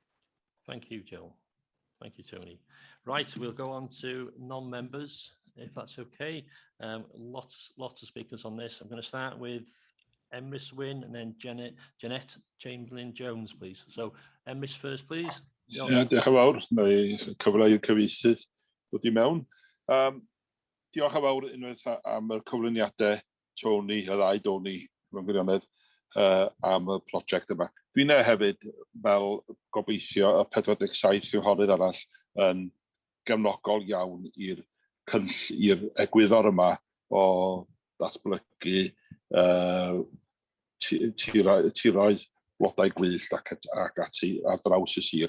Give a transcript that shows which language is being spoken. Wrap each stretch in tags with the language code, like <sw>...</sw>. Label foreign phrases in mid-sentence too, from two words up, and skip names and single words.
<en>Thank you, Joel. Thank you, Tony. Right, we'll go on to non-members, if that's okay. Lots of speakers on this. I'm going to start with Emrys Wynn and then Jeanette Chamberlain-Jones, please. So Emrys first, please.</en> <cy>Diolch yn fawr, mae cyfle i'r cyfieithydd dod I mewn. Diolch yn fawr unwaith am y cyflwyniadau Tony, y ddau Tony, mewn gwirionedd, am y prosiect yma. Dwi'n hefyd, fel gobeithio y 47 cynghorydd arall, yn gefnogol iawn i'r egwyddor yma o ddatblygu tiroedd blodau gwyllt ac ati ar draws y sir.</cy>